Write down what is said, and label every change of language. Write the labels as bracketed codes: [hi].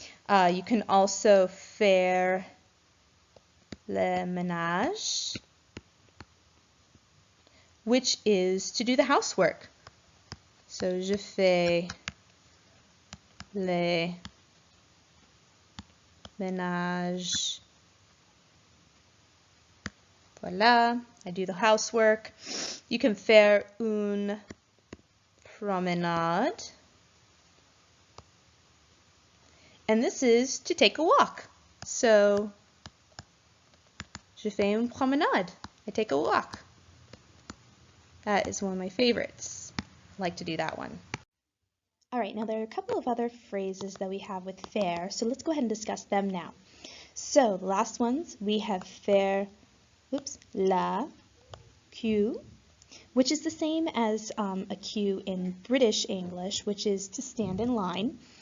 [en] You can also [fr] faire le ménage, [en] which is to do the housework. [fr] So, je fais le ménage. Voila, [en] I do the housework. You can [fr] faire une promenade. [en] And this is to take a walk. [fr] So, je fais une promenade. [en] I take a walk. That is one of my favorites. I like to do that one. All right, now there are a couple of other phrases that we have with faire, so let's go ahead and discuss them now. So the last ones, we have [fr] faire, la queue, [en] which is the same as a queue in British English, which is to stand in line.